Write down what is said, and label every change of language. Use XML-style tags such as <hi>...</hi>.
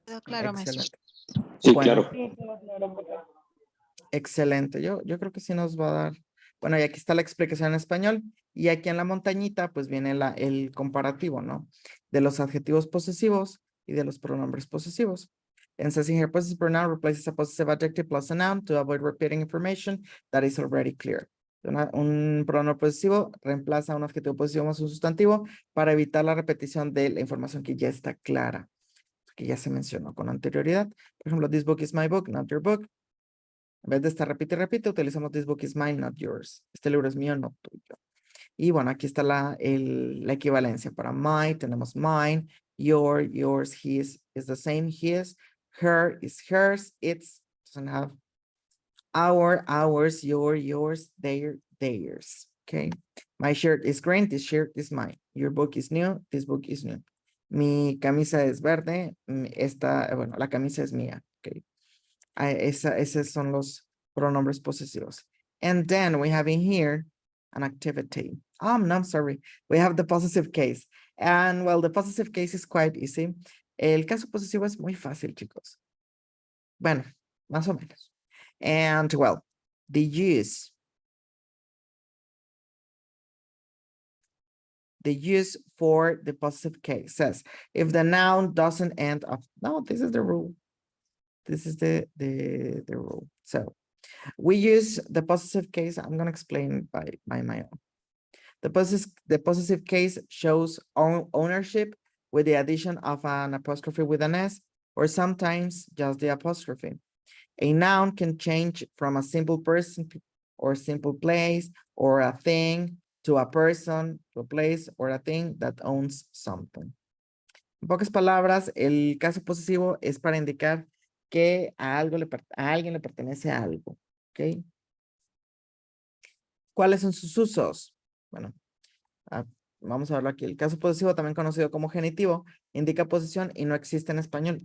<es>Quedó claro, maestro. Excelente. Sí, Bueno, claro. Sí, todo claro, profe. excelente. Yo creo que sí nos va a dar. Bueno, y aquí está la explicación en español. Y aquí en la montañita, pues viene el comparativo, ¿no? De los adjetivos posesivos y de los pronombres posesivos.</es> <en>And says in here, possessive pronoun replaces a possessive adjective plus a noun to avoid repeating information that is already clear.</en> <es>Un pronombre posesivo reemplaza un adjetivo posesivo más un sustantivo para evitar la repetición de la información que ya está clara. que ya se mencionó con anterioridad. Por ejemplo,</es> <en>this book is my book, not your book.</en> <es>En vez de estar repite y repite, utilizamos</es> <en>this book is mine, not yours.</en> <es>Este libro es mío, no tuyo. Y bueno, aquí está la equivalencia.</es> <en>Para my tenemos mine, yours, his is the same, his, her is hers, its doesn't have our, ours, yours, theirs. Okay. My shirt is green, this shirt is mine. Your book is new, this book is new.</en> <es>Mi camisa es verde, bueno, la camisa es mía. Okay. Esos son los pronombres posesivos.</es> <en>And then we have in here an activity. No, I'm sorry. We have the possessive case. And well, the possessive case is quite easy.</en> <es>El caso posesivo es muy fácil, chicos. Bueno, más o menos.</es> <en>And well, the use for the possessive case says, if the noun doesn't end up, no, this is the rule. This is the rule. So we use the possessive case. I'm going to explain by my own. The possessive case shows ownership with the addition of an apostrophe with an S, or sometimes just the apostrophe. A noun can change from a simple person or simple place or a thing to a person, to a place or a thing that owns something.</en> <es>En pocas palabras, el caso posesivo es para indicar que a alguien le pertenece a algo, ¿ok? ¿Cuáles son sus usos? Bueno, vamos a verlo aquí. El caso posesivo, también conocido como genitivo, indica posesión y no existe en español.</es>